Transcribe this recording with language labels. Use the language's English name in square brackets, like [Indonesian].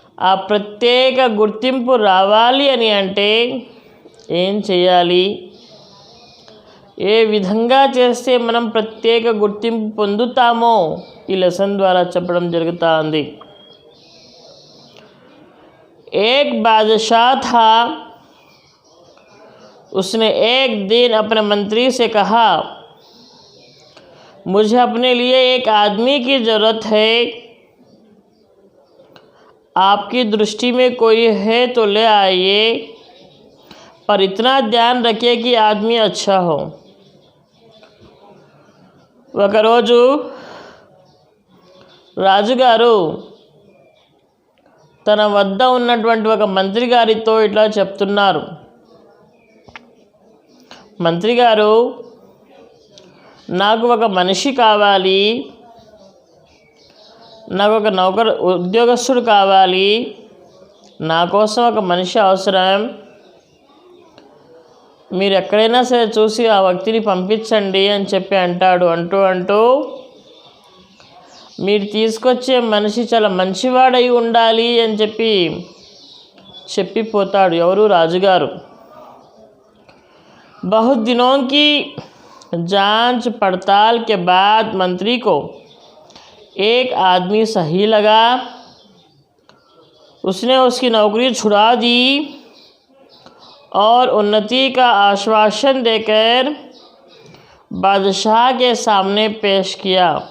[Telugu] ఆ ప్రత్యేక గుర్తింపు రావాలి అని అంటే ఏం చేయాలి, ఏ విధంగా చేస్తే మనం ప్రత్యేక గుర్తింపు పొందుతామో ఈ లెసన్ ద్వారా చెప్పడం జరుగుతుంది. [Hindi] एक बादशाह था, उसने एक दिन अपने मंत्री से कहा, मुझे अपने लिए एक आदमी की ज़रूरत है, आपकी दृष्टि में कोई है तो ले आइए, पर इतना ध्यान रखिए कि आदमी अच्छा हो. [Telugu] ఒక రోజు రాజుగారు తన వద్ద ఉన్నటువంటి ఒక మంత్రి గారితో ఇట్లా చెప్తున్నారు. మంత్రి గారు, నాకు ఒక మనిషి కావాలి, నాకు ఒక ఉద్యోగస్తుడు కావాలి, నా కోసం ఒక మనిషి అవసరం, మీరు ఎక్కడైనా సరే చూసి ఆ వ్యక్తిని పంపించండి అని చెప్పి అంటాడు. అంటూ మీరు తీసుకొచ్చే మనిషి చాలా మంచివాడై ఉండాలి అని చెప్పిపోతాడు. ఎవరు? రాజుగారు. [Hindi] बहुत दिनों की जांच पड़ताल के बाद मंत्री को एक आदमी सही लगा. उसने उसकी नौकरी छुड़ा दी और उन्नति का आश्वासन देकर बादशाह के सामने पेश किया.